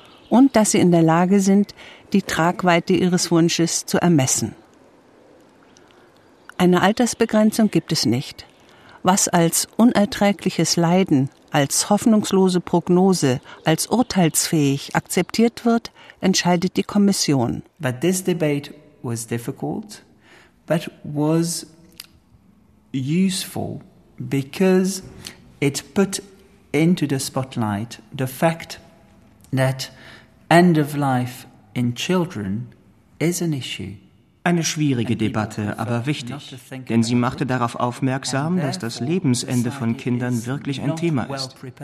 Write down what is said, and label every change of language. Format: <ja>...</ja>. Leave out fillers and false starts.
<de>Und dass sie in der Lage sind, die Tragweite ihres Wunsches zu ermessen. Eine Altersbegrenzung gibt es nicht. Was als unerträgliches Leiden, als hoffnungslose Prognose, als urteilsfähig akzeptiert wird, entscheidet die Kommission.</de> <en>But this debate was difficult, but was useful because it put into the spotlight the fact that end of life in children is an issue.</en> <de>Eine schwierige Debatte, aber wichtig, denn sie machte darauf aufmerksam, dass das Lebensende von Kindern wirklich ein Thema ist.</de>